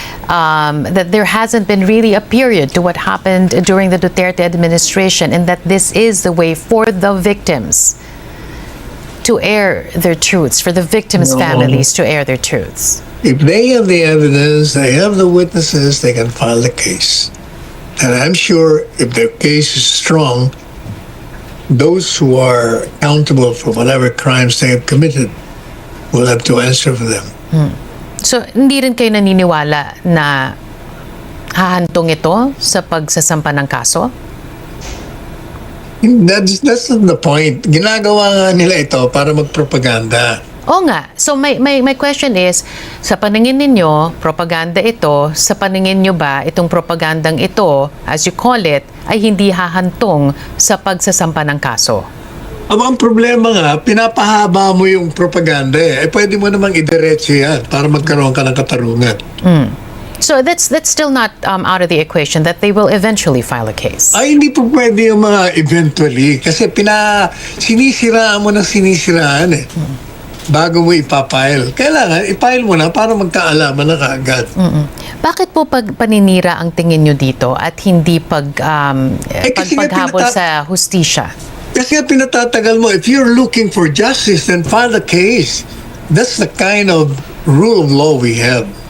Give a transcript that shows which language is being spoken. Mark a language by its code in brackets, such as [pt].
[en] That there hasn't been really a period to what happened during the Duterte administration, and that this is the way for the victims to air their truths, for the victims' families to air their truths. If they have the evidence, they have the witnesses, they can file the case. And I'm sure if their case is strong, those who are accountable for whatever crimes they have committed will have to answer for them. [tl] So, hindi rin kayo naniniwala na hahantong ito sa pagsasampa ng kaso? [en] That's not the point. [tl] Ginagawa nga nila ito para magpropaganda. Oo nga. [en] So, my question is, [tl] sa paningin ninyo, propaganda ito, sa paningin nyo ba, itong propagandang ito, [en] as you call it, [tl] ay hindi hahantong sa pagsasampa ng kaso? Ang problema nga, pinapahaba mo yung propaganda eh. Pwede mo namang idiretso yan para magkaroon ka ng katarungan. [en] So that's still not out of the equation that they will eventually file a case. [tl] Ay, hindi po pwede yung mga eventually. Kasi sinisiraan mo ng sinisiraan eh. Bago mo ipapile. Kailangan, ipile mo na para magkaalaman na kaagad. Bakit po paninira ang tingin nyo dito at hindi paghabol sa hustisya? Kasi nga pinatatagal mo, [en] if you're looking for justice, then file a case. That's the kind of rule of law we have.